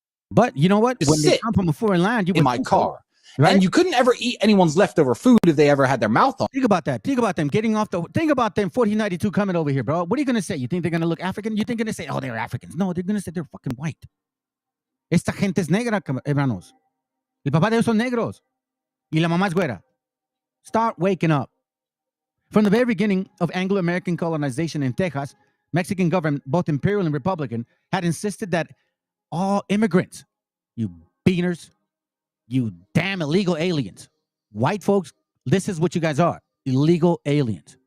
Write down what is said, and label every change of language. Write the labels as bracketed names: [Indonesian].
[English] But you know what? When they come from a foreign land, you in my car. Right? And you couldn't ever eat anyone's leftover food if they ever had their mouth on. Think about that. Think about them getting off think about them 1492 coming over here, bro. What are you going to say? You think they're going to look African? You think they're going to say, oh, they're Africans? No, they're going to say they're fucking white. [Spanish] Esta gente es negra, hermanos. El papá de ellos son negros. Y la mamá es güera. [English] Start waking up. From the very beginning of Anglo-American colonization in Texas, Mexican government, both imperial and republican, had insisted that all immigrants, you beaners, you damn illegal aliens, white folks, this is what you guys are, illegal aliens.